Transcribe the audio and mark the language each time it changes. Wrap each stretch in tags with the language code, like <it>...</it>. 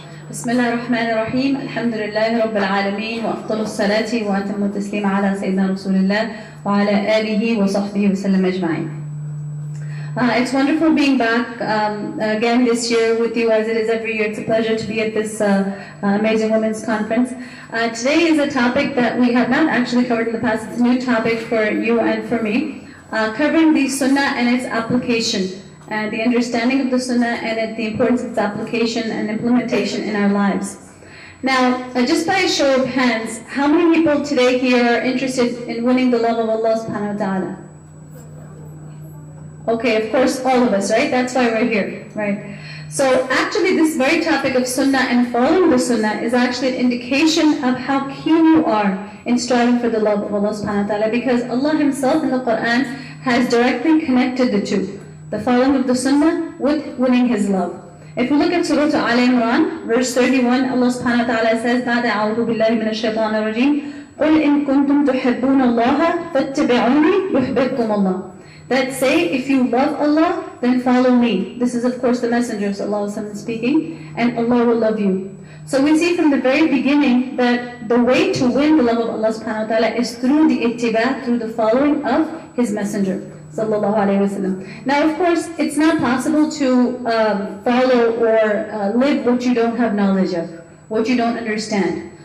<ar>بسم الله الرحمن الرحيم الحمد لله رب العالمين وأفضل الصلاة وأتم التسليم على سيدنا رسول الله وعلى آله وصحبه وسلم أجمعين.</ar> <en>It's wonderful being back again this year with you as it is every year. It's a pleasure to be at this amazing women's conference. Today is a topic that we have not actually covered in the past. It's a new topic for you and for me, covering the Sunnah and its application, and the understanding of the Sunnah and the importance of its application and implementation in our lives. Now, just by a show of hands, how many people today here are interested in winning the love of Allah subhanahu wa ta'ala? Okay, of course, all of us, right? That's why we're here, right? So actually this very topic of Sunnah and following the Sunnah is actually an indication of how keen you are in striving for the love of Allah subhanahu wa ta'ala, because Allah Himself in the Quran has directly connected the two, the following of the Sunnah with winning His love. If we look at Surah Al Imran, verse 31, Allah subhanahu wa ta'ala says,</en> <ar>بَعْدَ أَعُوذُ بِاللَّهِ مِنَ الشَّيْطَانِ الرَّجِيمِ قُلْ إِن كُنتُمْ تُحِبُّونَ اللَّهَ فَاتَّبِعُونِي يُحْبِبْكُمُ اللَّهُ.</ar> <en>That say, if you love Allah, then follow me. This is of course the Messenger ﷺ speaking, and Allah will love you. So we see from the very beginning that the way to win the love of Allah subhanahu wa ta'ala is through the ittiba, through the following of His Messenger sallallahu alayhi wa sallam. Now of course, it's not possible to follow or live what you don't have knowledge of, what you don't understand.</en>